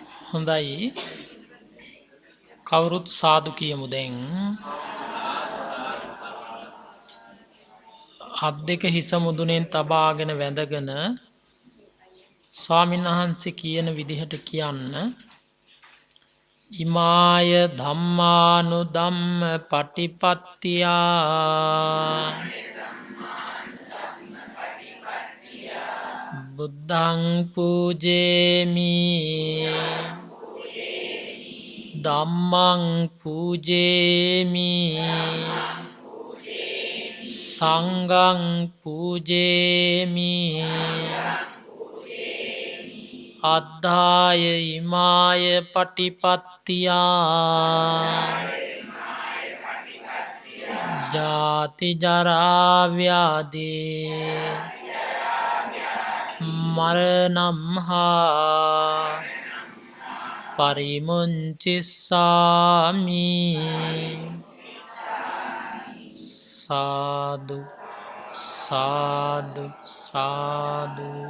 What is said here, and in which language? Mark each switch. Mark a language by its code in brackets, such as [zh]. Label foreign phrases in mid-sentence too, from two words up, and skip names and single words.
[si] හොඳයි කවුරුත් සාදු කියමු දැන් අත් දෙක හිස මුදුනෙන් තබාගෙන වැඳගෙන ස්වාමීන් වහන්සේ කියන විදිහට කියන්න [pi] ඉමාය ධම්මානුධම්ම පටිපත්තියා බුද්ධං පූජේමි ධම්මං පූජේමි සංඝං පූජේමි අද්ධාය ඉමාය පටිපත්තියා ජාති ජරා ව්‍යාධි මරණම් හා පරිමුංචිස්සාමි සාදු සාදු සාදු.